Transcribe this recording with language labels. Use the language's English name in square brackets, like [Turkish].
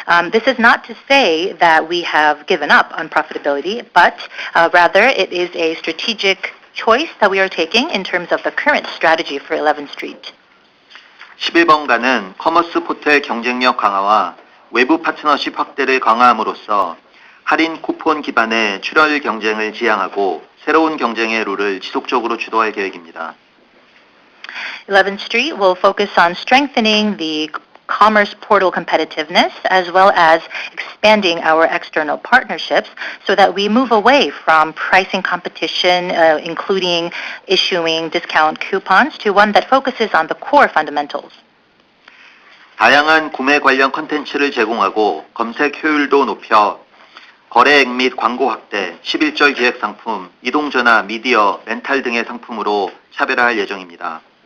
[English] This is not to say that we have given up on profitability, but rather it is a strategic choice that we are taking in terms of the current strategy for 11th Street. [Korean] 11번가는 커머스 포털 경쟁력 강화와 외부 파트너십 확대를 강화함으로써 할인 쿠폰 기반의 출혈 경쟁을 지향하고 새로운 경쟁의 룰을 지속적으로 주도할 계획입니다. [English] 11th Street will focus on strengthening the commerce portal competitiveness as well as expanding our external partnerships so that we move away from pricing competition, including issuing discount coupons, to one that focuses on the core fundamentals. [Korean] 다양한 구매 관련 콘텐츠를 제공하고 검색 효율도 높여 거래액 및 광고 확대, 11절 기획 상품, 이동전화, 미디어, 렌탈 등의 상품으로 차별화할 예정입니다.